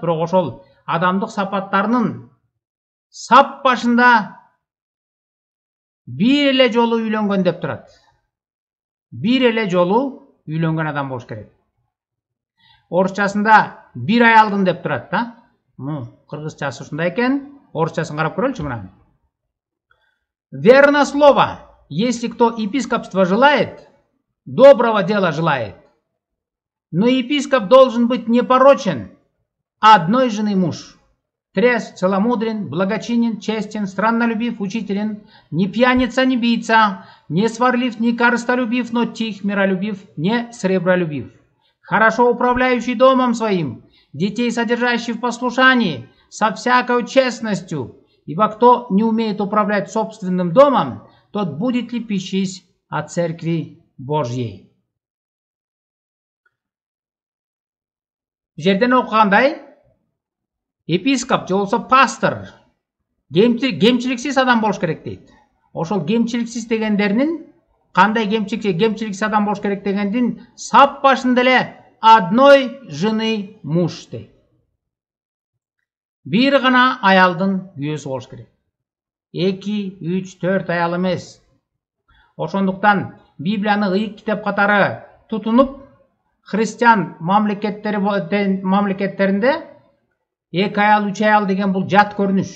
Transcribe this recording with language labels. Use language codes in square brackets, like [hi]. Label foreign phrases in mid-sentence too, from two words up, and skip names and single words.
[ky] Бирок ошол адамдык сапаттарынын сап башында бир эле жолу үйлөнгөн деп турат. Бир эле жолу үйлөнгөн адам болуш керек. Орусчасында бир аялдын деп турат да. Кыргызчасы ушундай экен. Орусчасын карап көрөлүчү мына. [ru] Верно слово. Если кто епископство желает, доброго дела желает. Но епископ должен быть непорочен, одной жены муж. Трезв, целомудрен, благочинен, честен, страннолюбив, учителен, не пьяница, не бийца, не сварлив, не корыстолюбив, но тих, миролюбив, не сребролюбив. Хорошо управляющий домом своим, детей содержащий в послушании, со всякой честностью, ибо кто не умеет управлять собственным домом, тот будет лепещись о церкви Божьей. [ky] Жерден окугандай, епископ же болсо пастор кемчиликсиз адам болуш керек дейт. Ошол кемчиликсиз дегендеринин кандай кемчиликсиз адам болуш керек дегендин сап башында эле [ru] одной жены муж [ky] дейт. Бир гана аялдын күйөөсү болуш керек. 2, 3, 4 аял эмес. Ошондуктан Библияны ыйык китеп катары тутунуп, христиан мамлекеттеринде 2 аял, 3 аял деген бул жат көрүнүш.